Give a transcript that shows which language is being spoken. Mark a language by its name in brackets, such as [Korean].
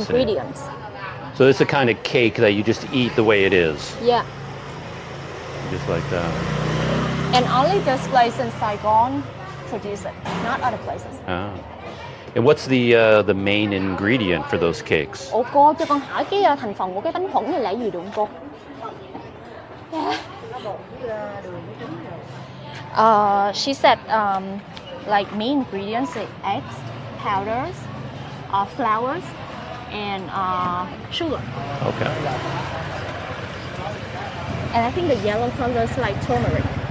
[English] ingredients. So it's the kind of cake that you just eat the way it is. Yeah. Just like that. And only this place in Saigon produce it, not other places. Ah. And what's the main ingredient for those cakes? [Vietnamese] Ủa cô cho con hỏi cái thành phần của cái bánh thuẫn này là gì được không cô? [English] She said like main ingredients are eggs, powders, flours, and sugar. Okay. And I think the yellow color is like turmeric.